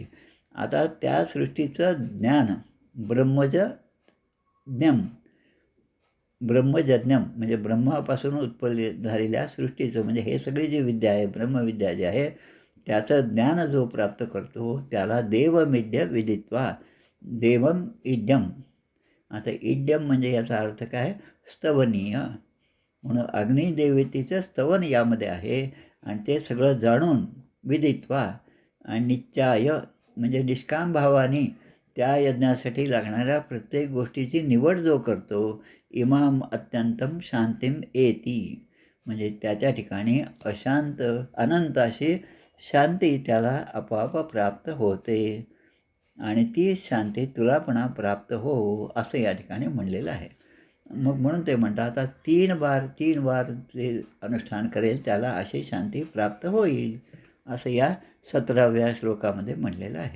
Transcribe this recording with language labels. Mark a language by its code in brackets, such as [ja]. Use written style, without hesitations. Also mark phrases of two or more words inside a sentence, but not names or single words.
[mr] आता त्या सृष्टीचं ज्ञान ब्रह्मजन्यम म्हणजे ब्रह्मापासून उत्पन्न झालेल्या सृष्टीचं म्हणजे हे सगळी जी विद्या आहे ब्रह्मविद्या जी आहे त्याचं ज्ञान जो प्राप्त करतो त्याला [sa] देवमिड्य विदित्वा देवम इड्यम. [mr] आता इड्यम म्हणजे याचा अर्थ काय? स्तवनीय. म्हणून अग्निदेवतेचं स्तवन यामध्ये आहे आणि ते सगळं जाणून विदित्वा आणि निश्चाय म्हणजे निष्काम भावाने त्या यज्ञासाठी लागणाऱ्या प्रत्येक गोष्टीची निवड जो करतो [sa] इमाम अत्यंतम शांतीम एती [mr] म्हणजे त्याच्या ठिकाणी अशांत अनंत अशी शांती त्याला आपोआप प्राप्त होते आणि ती शांती तुला पुन्हा प्राप्त हो असं या ठिकाणी म्हणलेलं आहे. मग म्हणून ते म्हणतात आता 3 बार ते अनुष्ठान करेल त्याला अशी शांती प्राप्त होईल असं या 17व्या श्लोकामध्ये म्हणलेलं आहे.